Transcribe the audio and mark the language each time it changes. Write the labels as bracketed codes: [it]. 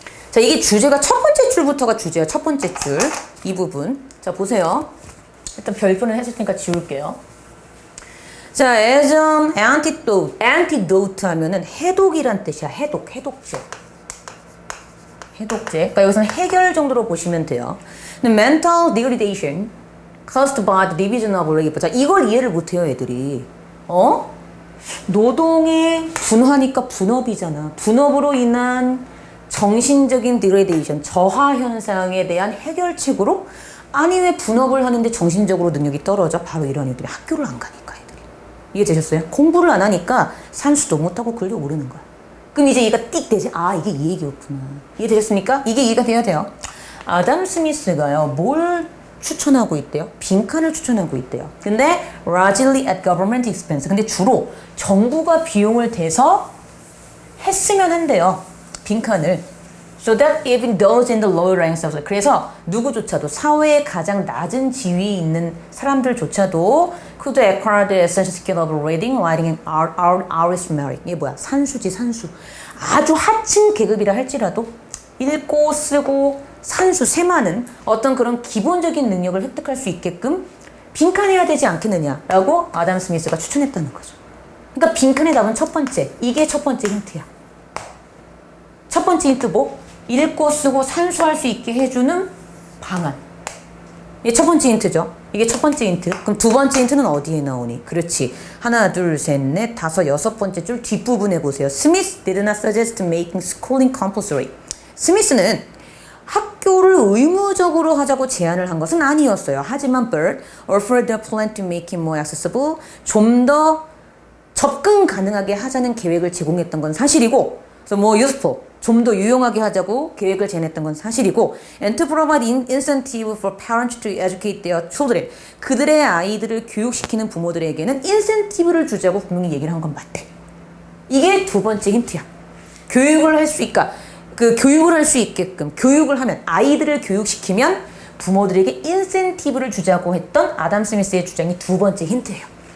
[ko] 자, 이게 주제가 첫 번째 줄부터가 주제예요. 첫 번째 줄. 이 부분. 자, 보세요. 일단 별표는 했을 테니까 지울게요. 자, [en] as an antidote. [ko] antidote 하면은 해독이란 뜻이야. 해독제. 그러니까 여기서는 해결 정도로 보시면 돼요. [en] mental degradation caused by the division of labor. [ko] 자, 이걸 이해를 못해요, 애들이. 노동의 분화니까 분업이잖아. 분업으로 인한 정신적인 degradation, 저하 현상에 대한 해결책으로 아니 왜 분업을 하는데 정신적으로 능력이 떨어져? 바로 이런 애들이 학교를 안 가니까 애들이. 이해되셨어요? 공부를 안 하니까 산수도 못하고 글도 모르는 거야. 그럼 이제 얘가 띡 되지? 아, 이게 이 얘기였구나. 이해되셨습니까? 이게 이해가 돼야 돼요. 아담 스미스가요, 뭘 추천하고 있대요? 빈칸을 추천하고 있대요. 근데 [en] largely at government expense. [ko] 근데 주로 정부가 비용을 대서 했으면 한대요. 빈칸을. [en] So that even those in the lower ranks of [ko] 그래서 누구조차도 사회의 가장 낮은 지위에 있는 사람들조차도 [en] could acquire the essential skill of reading, writing, and arithmetic. [ko] 이게 뭐야? 산수지, 산수. 아주 하층 계급이라 할지라도 읽고 쓰고 산수, 세마는 어떤 그런 기본적인 능력을 획득할 수 있게끔 빈칸해야 되지 않겠느냐라고 아담 스미스가 추천했다는 거죠. 그러니까 빈칸의 답은 첫 번째. 이게 첫 번째 힌트야. 첫 번째 힌트 뭐? 읽고 쓰고 산수할 수 있게 해주는 방안. 이게 첫 번째 힌트죠. 이게 첫 번째 힌트. 그럼 두 번째 힌트는 어디에 나오니? 그렇지. 하나, 둘, 셋, 넷, 다섯, 여섯 번째 줄 뒷부분에 보세요. [en] Smith did not suggest making schooling compulsory. [ko] 스미스는 학교를 의무적으로 하자고 제안을 한 것은 아니었어요. 하지만 [en] Bird offered a plan to make it more accessible. [ko] 좀 더 접근 가능하게 하자는 계획을 제공했던 건 사실이고, 그래서 [en] more useful. [ko] 좀 더 유용하게 하자고 계획을 제안했던 건 사실이고, [en] and to provide incentive for parents to educate their children. [ko] 그들의 아이들을 교육시키는 부모들에게는 인센티브를 주자고 분명히 얘기를 한 건 맞대. 이게 두 번째 힌트야. 교육을 할 수 있까? 그 교육을 할 수 있게끔 교육을 하면 아이들을 교육시키면 부모들에게 인센티브를 주자고 했던 아담 스미스의 주장이 두 번째 힌트예요.